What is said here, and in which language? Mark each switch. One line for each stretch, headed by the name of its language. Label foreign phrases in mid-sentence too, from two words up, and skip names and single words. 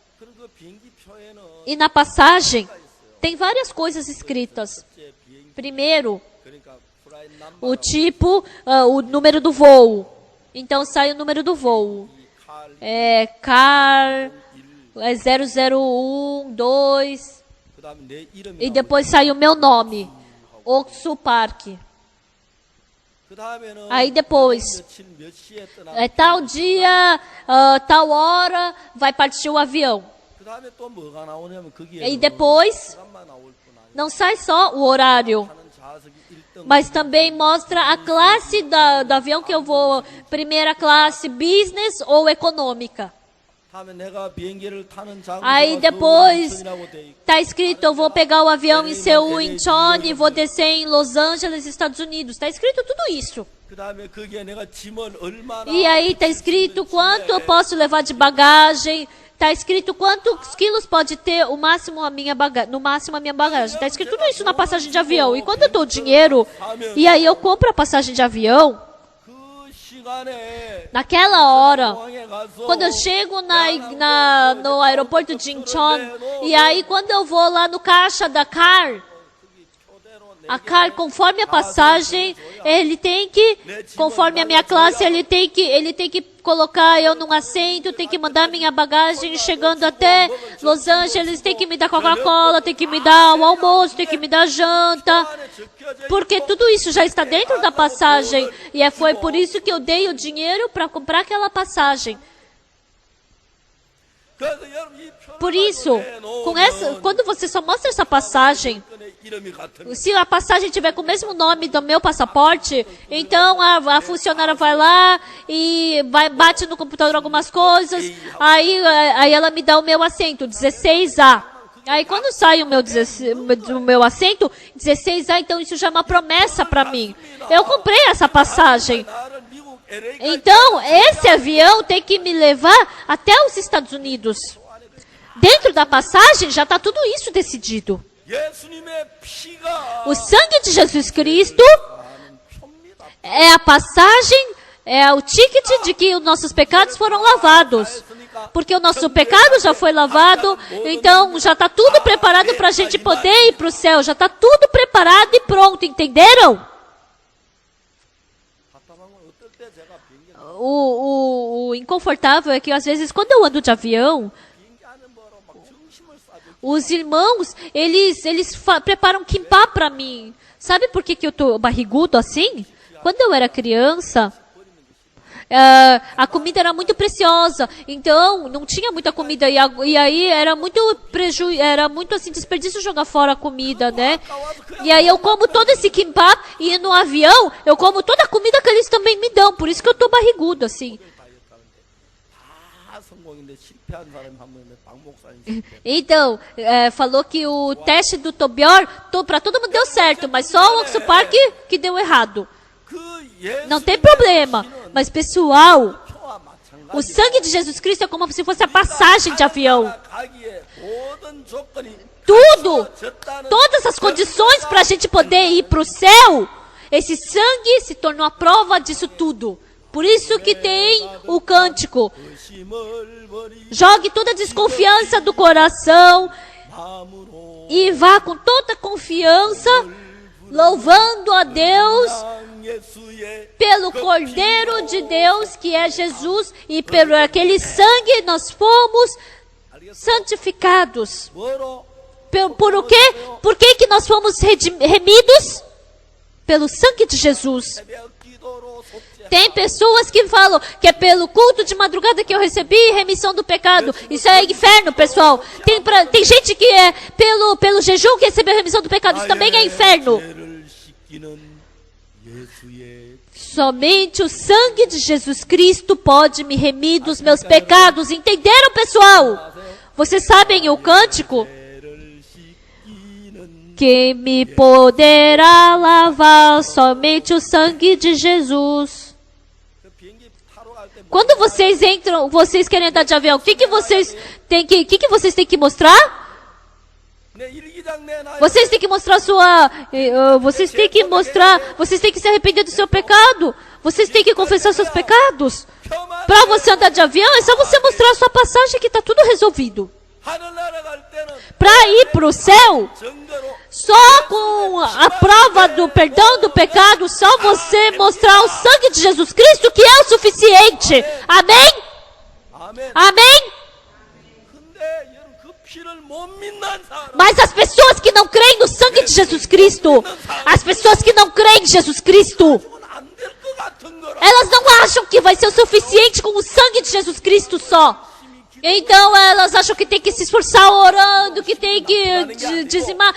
Portuguese: E na passagem tem várias coisas escritas. Primeiro, o tipo, o número do voo. Então sai o número do voo. Car É 001, 2.
Korean: 그다음에 내 이름이
Portuguese: E depois sai o meu nome. Oksu Park.
Korean: 그다음에는
Portuguese: Aí depois,
Korean: 며칠 몇 시에 떠나.
Portuguese: é tal dia, tal hora, vai partir o avião.
Korean: 그다음에 또 뭐가 나오냐면 거기에
Portuguese: E depois,
Korean: 시간만 나올 뿐 아니라
Portuguese: não sai só o horário,
Korean: 타는 좌석이 1등
Portuguese: mas também mostra a classe do avião que eu vou, primeira classe, business ou econômica.
Korean: 다음에 내가 비행기를 타는
Portuguese: Aí
Korean: 장소가
Portuguese: depois,
Korean: 서울이라고 돼 있고
Portuguese: tá escrito, eu vou pegar o avião em Seul, Incheon, e vou descer em Los Angeles, Estados Unidos. Tá escrito tudo isso.
Korean: 그다음에 거기에 내가 짐을 얼마나
Portuguese: E aí tá escrito quanto eu posso levar de bagagem. Tá escrito quantos quilos pode ter o máximo a minha bagagem, no máximo a minha bagagem. Tá escrito tudo isso na passagem de avião. E quando eu dou dinheiro, e aí eu compro a passagem de avião,
Korean: 그 시간에
Portuguese: naquela hora,
Korean: 공항에 가서
Portuguese: quando eu chego no aeroporto de Incheon, e aí quando eu vou lá no caixa da CAR, a CAR, conforme a passagem, ele tem que, conforme a minha classe, ele tem que colocar eu num assento, tem que mandar minha bagagem chegando até Los Angeles, tem que me dar Coca-Cola, tem que me dar o almoço, tem que me dar janta, porque tudo isso já está dentro da passagem, e foi por isso que eu dei o dinheiro para comprar aquela passagem.
Korean: 그래서 여러분 이 표를
Portuguese: Por isso, quando você só mostra essa passagem,
Korean: 이름이 같은
Portuguese: se a passagem tiver com o mesmo nome do meu passaporte, então a funcionária vai lá e bate no computador algumas coisas, aí ela me dá o meu assento, 16A. Aí quando sai o meu assento, 16A, então isso já é uma promessa para mim. Eu comprei essa passagem.
Korean: 나를 미국 LA까지
Portuguese: Então, esse avião tem que me levar até os Estados Unidos. Dentro da passagem já está tudo isso decidido.
Korean: 예수님의 피가
Portuguese: O sangue de Jesus Cristo é a passagem, é o ticket de que os nossos pecados foram lavados. Porque o nosso pecado já foi lavado, então já está tudo preparado para a gente poder ir para o céu. Já está tudo preparado e pronto, entenderam?
Korean: 답답하면 어떨 때 제가 비행기
Portuguese: O inconfortável é que às vezes quando eu ando de avião,
Korean: 비행기 안에 뭐로 막 정심을 쏴도
Portuguese: os irmãos, eles preparam kimbap para mim. Sabe por que eu tô barrigudo assim? Quando eu era criança, a comida era muito preciosa, então não tinha muita comida e aí era muito assim desperdício jogar fora a comida, né? E aí eu como todo esse kimbap e no avião eu como toda a comida que eles também me dão, por isso que eu tô barrigudo assim.
Korean: 다 성공인데 실패한 사람이 한 명 있는데 박 목사님 실패.
Portuguese: Então, falou que o teste do Tobior, para todo mundo deu certo, mas só o Oksu Park que deu errado.
Korean: 그
Portuguese: Não tem
Korean: 예수님의
Portuguese: problema,
Korean: 피는
Portuguese: mas pessoal,
Korean: 표와 마찬가지.
Portuguese: o sangue de Jesus Cristo é como se fosse a passagem de avião.
Korean: 가기에 모든 조건이
Portuguese: Tudo,
Korean: 갖춰졌다는
Portuguese: todas as condições para a gente poder ir para o céu, esse sangue se tornou a prova disso tudo. Por isso que tem o cântico.
Korean: 의심을 버리
Portuguese: Jogue toda a desconfiança do coração
Korean: 마음으로
Portuguese: e vá com toda confiança, louvando a Deus
Korean: 예수의
Portuguese: pelo Cordeiro de Deus, que é Jesus, e pelo aquele sangue nós fomos santificados.
Korean: 뭐로
Portuguese: Por o quê? Por que nós fomos remidos? Pelo sangue de Jesus.
Korean: 새벽 기도로 속죄
Portuguese: Tem pessoas que falam que é pelo culto de madrugada que eu recebi remissão do pecado. Isso é inferno, pessoal. Tem gente que é pelo jejum que recebeu remissão do pecado. Isso também é inferno.
Korean: 죄를 씻기는 예수의
Portuguese: Somente o sangue de Jesus Cristo pode me remir dos meus pecados. Entenderam, pessoal? Vocês sabem o cântico?
Korean: 죄를 씻기는
Portuguese: Quem me poderá lavar? Somente o sangue de Jesus.
Korean: 그 비행기 타러 갈 때
Portuguese: Quando vocês entram, vocês querem andar de avião, o que vocês têm que mostrar?
Korean: 내 일기장 내 나이
Portuguese: Vocês têm que mostrar vocês têm que se arrepender do seu pecado. Vocês têm que confessar seus pecados.
Korean: 표만
Portuguese: Para você andar de avião, é só você mostrar a sua passagem que está tudo resolvido.
Korean: 하늘나라 갈 때는
Portuguese: Para ir para o céu,
Korean: 증거로
Portuguese: só com a prova do perdão do pecado, só você mostrar o sangue de Jesus Cristo que é o suficiente. Amém?
Korean: 아멘.
Portuguese: Amém?
Korean: 근데 피를 못 믿는 사람,
Portuguese: Mas as pessoas que não creem no sangue de Jesus Cristo, as pessoas que não creem em Jesus Cristo,
Korean: 그건 안 될 것 같은 거라.
Portuguese: elas não acham que vai ser o suficiente com o sangue de Jesus Cristo só. Então elas acham que tem que se esforçar orando, que tem que dizimar.